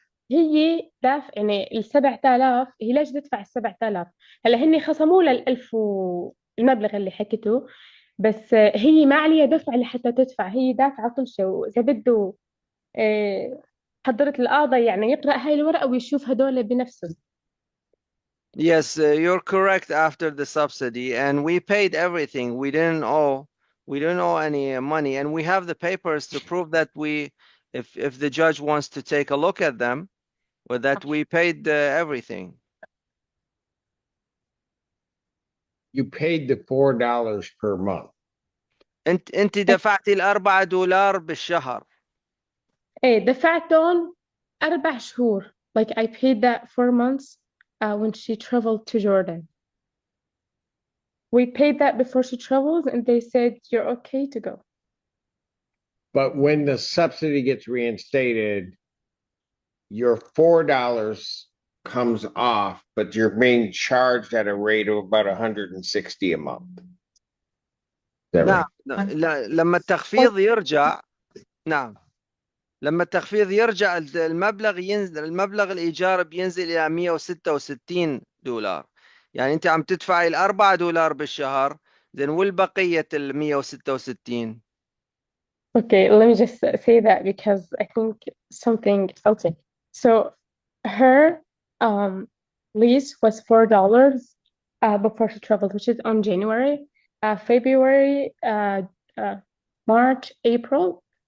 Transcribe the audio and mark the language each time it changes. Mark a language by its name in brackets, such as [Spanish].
[Arabic] هي يعني ال7,000، هي ليش تدفع ال7,000؟ هلا هن خصموا لها ال1000 المبلغ اللي حكته، بس هي ما عليها دفع لحتى تدفع، هي دافعة كل شيء. وإذا بده حضرة القاضي يعني يقرأ هاي الورقة ويشوف هدول بنفسه. [English] Yes, you're correct after the subsidy, and we paid everything. We didn't owe any money, and we have the papers to prove that if the judge wants to take a look at them, or that we paid everything. You paid the $4 per month. [Arabic] انت دفعتي $4 بالشهر. ايه دفعتهم 4 شهور. [English] Like I paid that 4 months when she traveled to Jordan. We paid that before she traveled and they said you're okay to go. But when the subsidy gets reinstated, your $4 comes off, but you're being charged at a rate of about 160 a month. Is that [Arabic] نعم، [English] right? [Arabic] لما التخفيض يرجع، نعم، لما التخفيض يرجع المبلغ ينزل، المبلغ الإيجار بينزل إلى $166. يعني أنت عم تدفعي $4 بالشهر، then والبقية $166. [English] Okay, let me just say that because I think something. Okay, so her lease was $4 before she traveled, which is on January, February, March, April.